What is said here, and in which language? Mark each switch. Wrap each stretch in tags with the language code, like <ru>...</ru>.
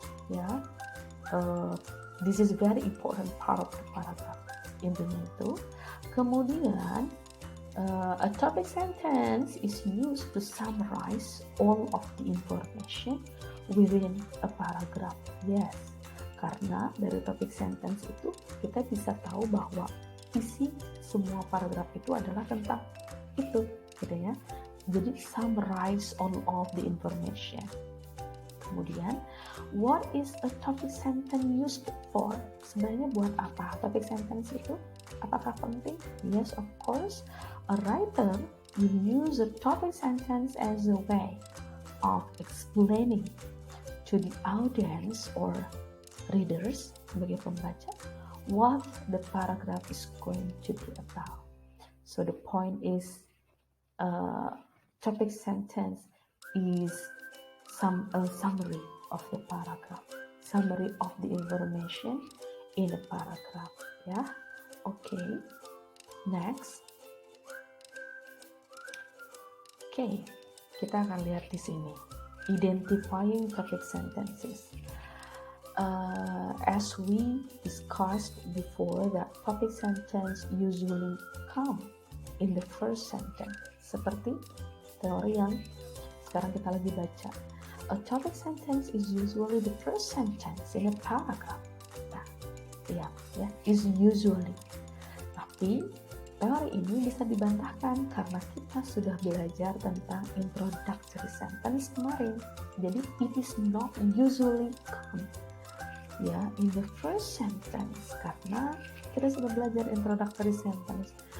<en>Yeah, this is very important part of the paragraph.</en> <id>Intinya itu.</id> <en>Kemudian, a topic sentence is used to summarize all of the information within a paragraph.</en> <id>Yes, karena dari topic sentence itu kita bisa tahu bahwa isi semua paragraf itu adalah tentang itu, gitu ya.</id> <en>Jadi summarize all of the information. Kemudian, what is a topic sentence used for?</en> <id>Sebenarnya buat apa topic sentence itu? Apakah penting?</id> <en>Yes, of course. A writer will use a topic sentence as a way of explaining to the audience or readers,</en> <id>sebagai pembaca,</id> <en>what the paragraph is going to be about. So the point is, topic sentence is a summary of the paragraph, summary of the information in the paragraph.</en> <id>Ya, okay. Next, okay, kita akan lihat di sini,</id> <en>identifying topic sentences. As we discussed before, that topic sentence usually come in the first sentence.</en> <id>Seperti teori yang sekarang kita lagi baca.</id> <en>A topic sentence is usually the first sentence in a paragraph. Nah, ya, is usually.</en> <id>Tapi teori ini bisa dibantahkan karena kita sudah belajar tentang introductory sentence kemarin.</id> <en>Jadi it is not usually come ya in the first sentence,</en> <id>karena kita sudah belajar</id> <en>introductory sentence.</en>